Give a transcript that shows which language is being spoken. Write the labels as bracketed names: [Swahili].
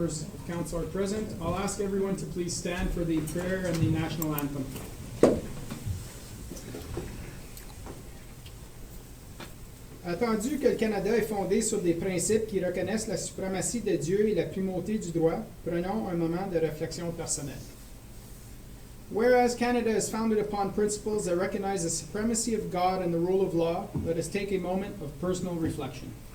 [English] Members of council are present. I'll ask everyone to please stand for the prayer and the national anthem. [French] Attendu que le Canada est fondé sur des principes qui reconnaissent la suprématie de Dieu et la primauté du droit, prenons un moment de réflexion personnelle. [English] Whereas Canada is founded upon principles that recognize the supremacy of God and the rule of law, let us take a moment of personal reflection.